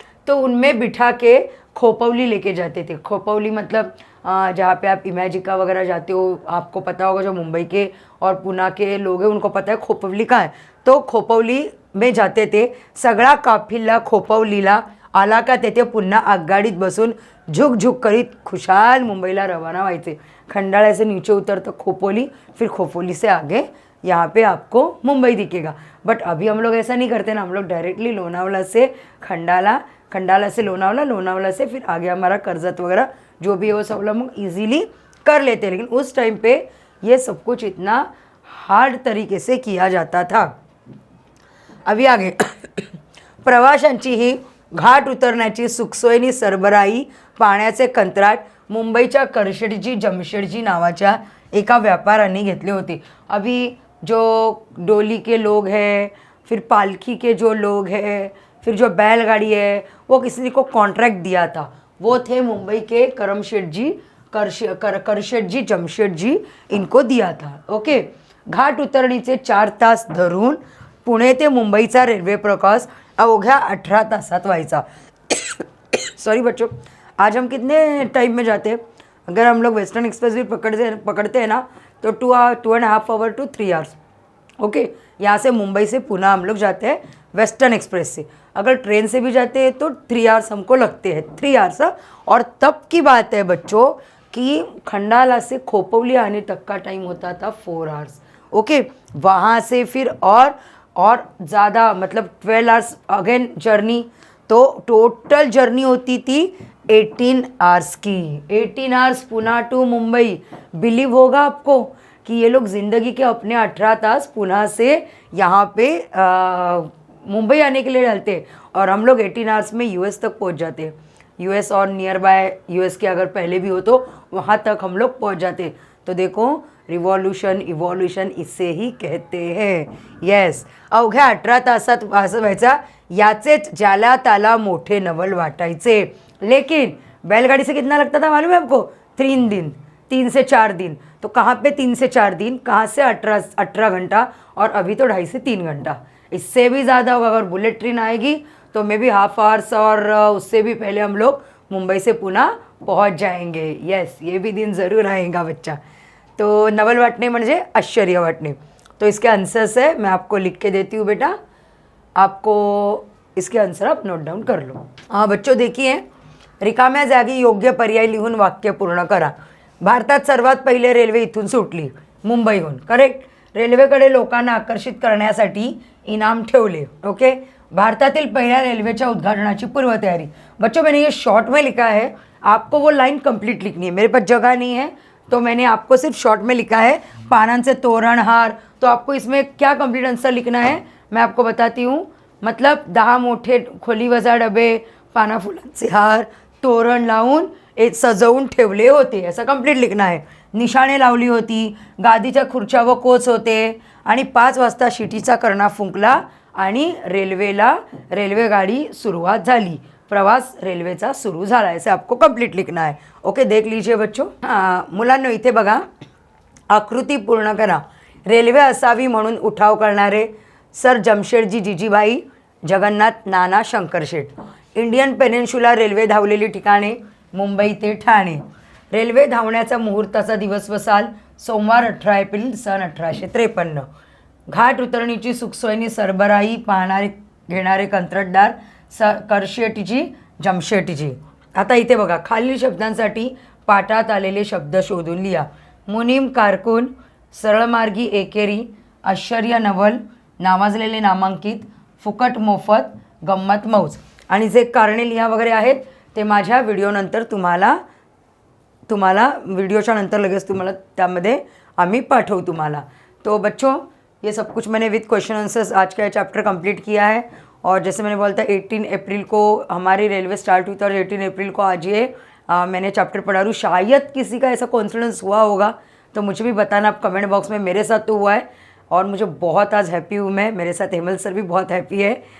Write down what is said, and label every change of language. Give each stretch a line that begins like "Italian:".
Hindi: तो उनमें बिठा के खोपवली लेके जाते थे। खोपवली मतलब जहाँ पे आप इमेजिका वगैरह जाते हो, आपको पता होगा, जो मुंबई के और पुणे के लोग हैं उनको पता है खोपवली कहाँ है। तो खोपवली में जाते थे।
Marathi: सगळा काफिला खोपवलीला आला का तेथे पुन्हा आगगाडीत बसून झुक झुक करीत खुशाल मुंबईला रवाना व्हायचे।
Hindi: खंडाला से नीचे उतर तो खोपोली, फिर खोपोली से आगे यहाँ पे आपको मुंबई दिखेगा। बट अभी हम लोग ऐसा नहीं करते ना, हम लोग डायरेक्टली लोनावला से खंडाला, खंडाला से लोनावला, लोनावला से फिर आगे हमारा कर्जत वगैरह जो भी है वो सब लोग ईजिली कर लेते हैं। लेकिन उस टाइम पे ये सब कुछ इतना हार्ड तरीके से किया जाता था। अभी आगे
Marathi: प्रवाशांची ही घाट उतरण्याची सुखसोयीनी सरबराई पाण्याचे कंत्राट मुंबईच्या करशेटजी जमशेटजी नावाच्या एका व्यापाऱ्यांनी घेतले होते।
Hindi: अभी जो डोली के लोग हैं, फिर पालकी के जो लोग हैं, फिर जो बैलगाड़ी है, वो किसी को कॉन्ट्रैक्ट दिया था, वो थे मुंबई के करमशेठ जी, करशेठ जी जमशेट जी, इनको दिया था।
Marathi: ओके, घाट उतरणीचे 4 तास धरून पुणे ते मुंबईचा रेल्वे प्रवास अवघ्या 18 तासात व्हायचा।
Hindi: सॉरी बच्चों, आज हम कितने टाइम में जाते हैं? अगर हम लोग वेस्टर्न एक्सप्रेस भी पकड़ते हैं ना तो 2.5 आवर टू 3 आवर्स। ओके, यहाँ से मुंबई से पुणे हम लोग जाते हैं वेस्टर्न एक्सप्रेस से। अगर ट्रेन से भी जाते हैं तो 3 आवर्स हमको लगते हैं, 3 आवर्स। और तब की बात है बच्चों कि खंडाला से खोपोली आने तक का टाइम होता था 4 आवर्स। ओके, वहाँ से फिर और ज़्यादा मतलब 12 आवर्स अगेन जर्नी, तो टोटल जर्नी होती थी 18 आवर्स की। 18 hours Pune to Mumbai. Believe होगा आपको कि ये लोग ज़िंदगी के अपने 18 तास पुणे से यहाँ पे मुंबई आने के लिए डालते, और हम लोग 18 आवर्स में यूएस तक पहुँच जाते। यूएस और नियर बाय यूएस के अगर पहले भी हो तो वहाँ तक हम लोग पहुँच जाते। तो देखो, रिवॉल्यूशन इव्हॉल्यूशन इससे ही कहते हैं।
Marathi: येस, अवघ्या 18 तासात असं व्हायचा, याचेच ज्याला त्याला मोठे नवल वाटायचे।
Hindi: लेकिन बैलगाड़ी से कितना लगता था मालूम है आपको? 3 दिन, 3 से 4 दिन। तो कहाँ पे 3 से 4 दिन, कहाँ से 18 घंटा, और अभी तो 2.5 से 3 घंटा। इससे भी ज़्यादा होगा। अगर बुलेट ट्रेन आएगी तो मे बी हाफ आवर्स, और उससे भी पहले हम लोग मुंबई से पुणे पहुँच जाएंगे। येस, ये भी दिन ज़रूर आएगा बच्चा।
Marathi: तो नवल वाटणे म्हणजे आश्चर्य वाटणे।
Hindi: तो इसके आंसर्स है, मैं आपको लिख के देती हूँ बेटा, आपको इसके आंसर आप नोट डाउन कर लो। हाँ बच्चों, देखिए,
Marathi: रिकाम्या जागी योग्य पर्याय लिहून वाक्य पूर्ण करा। भारतात सर्वात पहिले रेल्वे इथून सुटली, मुंबईहून। करेक्ट। रेल्वेकडे लोकांना आकर्षित करण्यासाठी इनाम ठेवले। ओके, भारतातील पहिल्या रेल्वेच्या उद्घाटनाची पूर्वतयारी।
Hindi: बच्चों, मैंने ये शॉर्ट में लिखा है, आपको वो लाइन कंप्लीट लिखनी है। मेरे पास जगह नहीं है तो मैंने आपको सिर्फ शॉर्ट में लिखा है,
Marathi: पानांचे तोरण हार।
Hindi: तो आपको इसमें क्या कंप्लीट आंसर लिखना है मैं आपको बताती हूँ।
Marathi: मतलब 10 मोठे खोली वजा डबे, पाना फुलांचे हार, तोरण लावून सजवून ठेवले होते, असं कंप्लीट लिखना आहे। निशाणे लावली होती, गादीच्या खुर्च्या व कोच होते, आणि 5 वाजता शिटीचा कर्णा फुंकला आणि रेल्वेगाडी सुरुवात झाली। प्रवास रेल्वेचा सुरू झाला,
Hindi: ऐसे आपको कंप्लीट लिखना है। ओके, देख लीजिए बच्चों।
Marathi: मुलांनो, इथे बघा, आकृती पूर्ण करा। रेल्वे असावी म्हणून उठाव करणारे सर जमशेटजी जिजीबाई, जगन्नाथ नाना शंकरशेठ। इंडियन पेनिन्शुला रेल्वे धावलेली ठिकाणे मुंबई ते ठाणे। रेल्वे धावण्याचा मुहूर्ताचा दिवस व साल सोमवार 18 एप्रिल सन 1853। घाट उतरणीची सुखसोयीनी सरबराई पाहणारे घेणारे कंत्राटदार करशेटजी जमशेटजी। आता इथे बघा, खालील शब्दांसाठी पाठात आलेले शब्द शोधून लिहा। मुनीम कारकून, सरळमार्गी एकेरी, आश्चर्य नवल, नावाजलेले नामांकित, फुकट मोफत, गंमत मौज। आणि जे कारणे लिहा वगैरे आहेत ते माझ्या व्हिडिओनंतर तुम्हाला वीडियो नंतर लगेच तुम्हाला त्यामध्ये आम्ही पाठवू तुम्हाला।
Hindi: तो बच्चों, ये सब कुछ मैंने विद क्वेश्चन आंसर्स आज का चैप्टर कंप्लीट किया है। और जैसे मैंने बोला था 18 अप्रैल को हमारी रेलवे स्टार्ट हुई थी, और 18 अप्रैल को आज ये मैंने चैप्टर पढ़ा रहा हूँ। शायद किसी का ऐसा कॉन्फिडेंस हुआ होगा तो मुझे भी बताना आप कमेंट बॉक्स में। मेरे साथ तो हुआ है और मुझे बहुत आज हैप्पी हूँ मैं, मेरे साथ हेमल सर भी बहुत हैप्पी है।